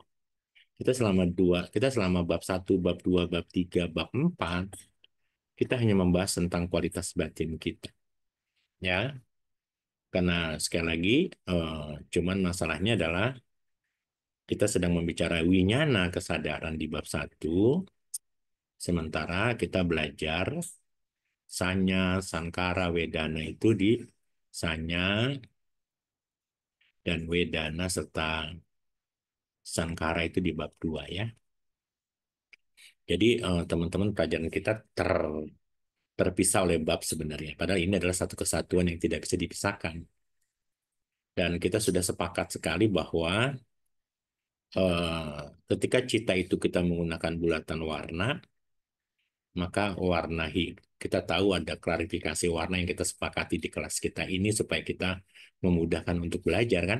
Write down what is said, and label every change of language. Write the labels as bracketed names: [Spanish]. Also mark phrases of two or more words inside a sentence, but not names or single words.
[Indonesian] Kita selama bab satu, bab 2, bab 3, bab 4, kita hanya membahas tentang kualitas batin kita. Ya, karena sekali lagi, cuman masalahnya adalah kita sedang membicarakan winyana kesadaran di bab satu, sementara kita belajar sanya, sankara, wedana itu di sanya dan wedana serta sankara itu di bab 2 ya. Jadi teman-teman pelajaran kita terpisah oleh bab sebenarnya. Padahal ini adalah satu kesatuan yang tidak bisa dipisahkan. Dan kita sudah sepakat sekali bahwa ketika cita itu kita menggunakan bulatan warna, maka kita tahu ada klarifikasi warna yang kita sepakati di kelas kita ini supaya kita memudahkan untuk belajar kan.